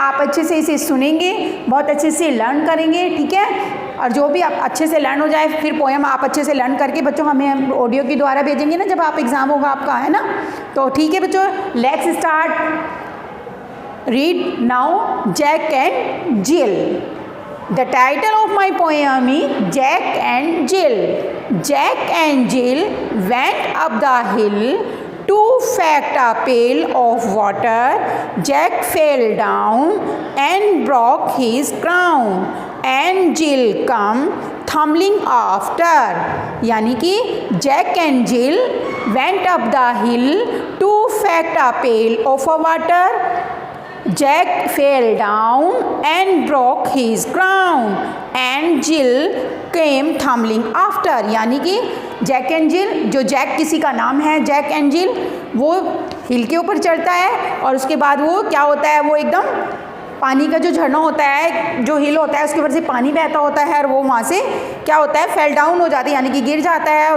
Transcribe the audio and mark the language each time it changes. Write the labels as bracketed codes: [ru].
[hi] आप अच्छे से इसे सुनेंगे, बहुत अच्छे से लर्न करेंगे, ठीक है। और जो भी आप अच्छे से लर्न हो जाए फिर पोएम आप अच्छे से लर्न करके बच्चों हमें ऑडियो के द्वारा भेजेंगे ना जब आप एग्ज़ाम होगा आपका, है ना। तो ठीक है बच्चों, let's start. [en] Read now Jack and Jill. The title of my poem is Jack and Jill. Jack and Jill went up the hill to fetch a pail of water. Jack fell down and broke his crown, and Jill come tumbling after. [hi] यानी कि [en] Jack and Jill went up the hill to fetch a pail of water. Jack fell down and broke his crown, and Jill came tumbling after. [hi] यानी कि Jack and जिल, जो Jack किसी का नाम है, जैक एंड जिल वो हिल के ऊपर चढ़ता है और उसके बाद वो क्या होता है, वो एकदम पानी का जो झरना होता है, जो हिल होता है उसके ऊपर से पानी बहता होता है और वो वहाँ से क्या होता है, फेल डाउन हो जाता है यानी कि गिर जाता है।